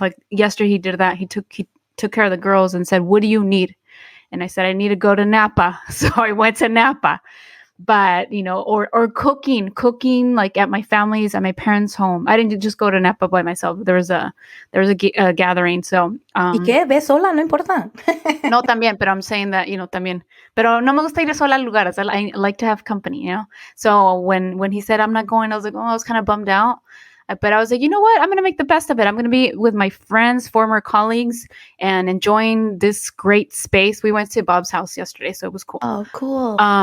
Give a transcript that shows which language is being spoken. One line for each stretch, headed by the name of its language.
English: Like yesterday he did that. He took care of the girls and said, what do you need? And I said, I need to go to Napa. So I went to Napa. But, or cooking like at my my parents' home. I didn't just go to Napa by myself. There was a gathering. So,
Spanish: ¿Y qué? Ve sola, no importa. No, también, pero
English: I'm saying that,
Spanish: también. Pero no me gusta ir sola a lugares.
English: I like to have company, So when he said I'm not going, I was like, I was kind of bummed out. But I was like, you know what? I'm going to make the best of it. I'm going to be with my friends, former colleagues, and enjoying this great space. We went to Bob's house yesterday, so it was cool. Oh, cool.